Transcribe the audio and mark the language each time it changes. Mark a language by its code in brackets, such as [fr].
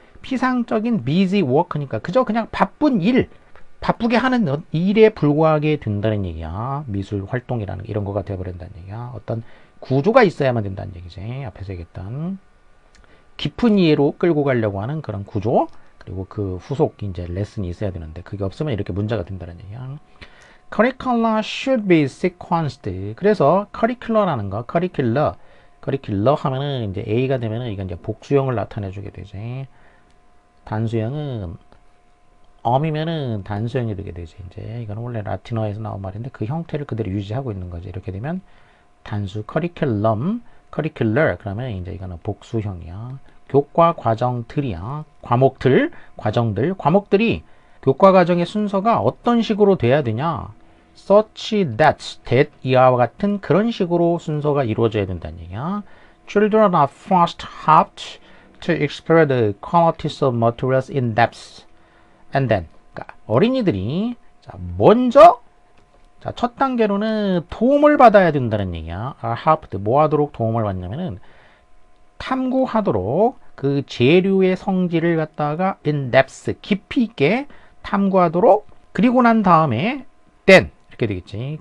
[ko] 피상적인 busy work니까 그저 그냥 바쁜 일, 바쁘게 하는 일에 불과하게 된다는 얘기야. 미술 활동이라는 이런 거가 되어버린다는 얘기야. 어떤 구조가 있어야만 된다는 얘기지. 앞에서 얘기했던 깊은 이해로 끌고 가려고 하는 그런 구조, 그리고 그 후속 이제 레슨이 있어야 되는데 그게 없으면 이렇게 문제가 된다는 얘기야. [en] Curricula should be sequenced. [ko] 그래서 curricular라는 거, curricular 하면은 이제 A가 되면은 이건 이제 복수형을 나타내주게 되지. 단수형은 엄이면은 단수형이 되게 되지. 이제 이거는 원래 라틴어에서 나온 말인데 그 형태를 그대로 유지하고 있는 거지. 이렇게 되면 단수 curriculum, curricular 그러면 이제 이거는 복수형이야. 교과 과정들이야. 과목들, 과정들, 과목들이 교과 과정의 순서가 어떤 식으로 돼야 되냐? such that, that 이하와 같은 그런 식으로 순서가 이루어져야 된다는 얘기야. [en] Children are first helped to explore the qualities of materials in depth. [ko] And then, 그러니까 어린이들이 자, 먼저 자, 첫 단계로는 도움을 받아야 된다는 얘기야. [en] are helped. [ko] 뭐 하도록 도움을 받냐면은 탐구하도록 그 재료의 성질을 갖다가 in depth, 깊이 있게 탐구하도록, 그리고 난 다음에 then 이렇게 되겠지.